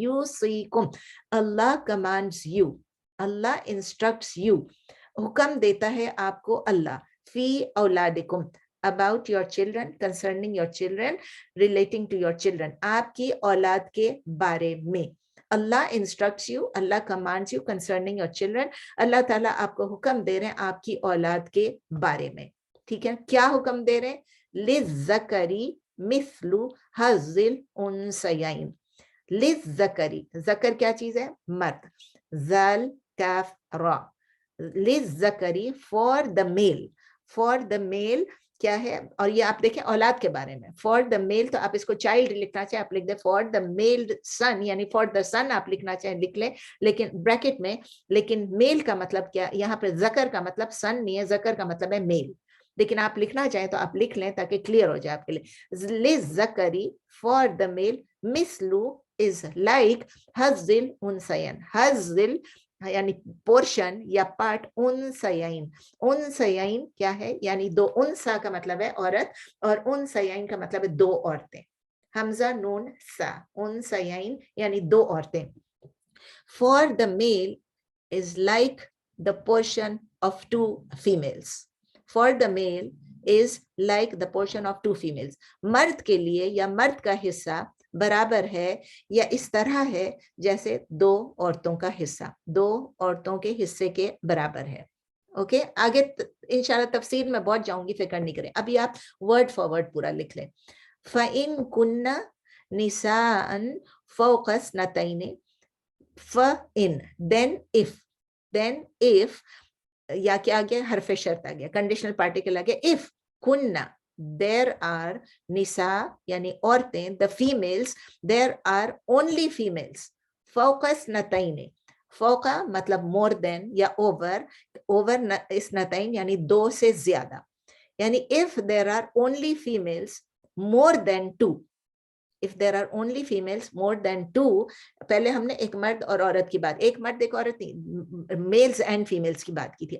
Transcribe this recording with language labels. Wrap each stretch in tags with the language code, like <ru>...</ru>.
<en>you see come, Allah commands you, Allah instructs you,</en> <ur>حکم دیتا ہے آپ کو اللہ,</ur> <ar>فی اولادکم,</ar> <en>about your children, concerning your children, relating to your children,</en> <ur>آپ کی اولاد کے بارے میں.</ur> <en>Allah instructs you, Allah commands you concerning your children.</en> <ur>اللہ تعالیٰ آپ کو حکم دے رہے ہیں آپ کی اولاد کے بارے میں. ٹھیک ہے, کیا حکم دے رہے ہیں؟</ur> <ar>للذکری مثل حظ الانثیین.</ar> <ur>للذکری, ذکر کیا چیز ہے؟ مرد. ذل کاف را.</ur> <en>للذکری for the male,</en> <ur>for the میل کیا ہے؟ اور یہ آپ دیکھیں اولاد کے بارے میں, فار دا میل تو آپ اس کو چائلڈ لکھنا چاہیں آپ لکھ دیں, فار دا میل سن, یعنی فار دا سن آپ لکھنا چاہیں لکھ لیں لیکن بریکٹ میں. لیکن میل کا مطلب کیا یہاں پہ؟ ذکر کا مطلب سن نہیں ہے, ذکر کا مطلب ہے میل. لیکن آپ لکھنا چاہیں تو آپ لکھ لیں تاکہ کلیئر ہو جائے آپ کے لیے.</ur> <ar>للذکری</ar> <en>for the male</en> <ar>مثل</ar> <en>is like</en> <ar>حظ الانثیین.</ar> <ur>حظ یعنی پورشن یا پارٹ, انثیین. انثیین کیا ہے؟ یعنی دو. انثا کا مطلب ہے عورت اور انثیین کا مطلب ہے دو عورتیں. حمزہ نون سا, انثیین یعنی دو عورتیں.</ur> <en>For the male is like the portion of two females. For the male is like the portion of two females.</en> <ur>مرد کے لیے یا مرد کا حصہ برابر ہے یا اس طرح ہے جیسے دو عورتوں کا حصہ, دو عورتوں کے حصے کے برابر ہے. اوکے, آگے انشاءاللہ تفسیر میں بہت جاؤں گی, فکر نہیں کریں. ابھی آپ ورڈ فار ورڈ پورا لکھ لیں.</ur> <ar>فَإِن كُنَّ نِسَاءً فَوْقَ اثْنَتَيْنِ فَإِن,</ar> <en>then if</en> <ur>یا کیا آ گیا؟ حرف شرط آ گیا, کنڈیشنل پارٹیکل آ گیا.</ur> <en>if kunna, there are nisa</en> <ur>یعنی عورتیں,</ur> <en>the females, there are only females.</en> <ar>فوق اثنتین,</ar> <ur>فوقا مطلب</ur> <en>more than</en> <ur>یا over, over اثنتین یعنی دو سے زیادہ.</ur> <en>یعنی if there are only females more than two, if there are only females more than two,</en> <ur>پہلے ہم نے ایک مرد اور عورت کی بات, ایک مرد ایک عورت نہیں, میلز اینڈ فیمیلز کی بات کی تھی.</ur>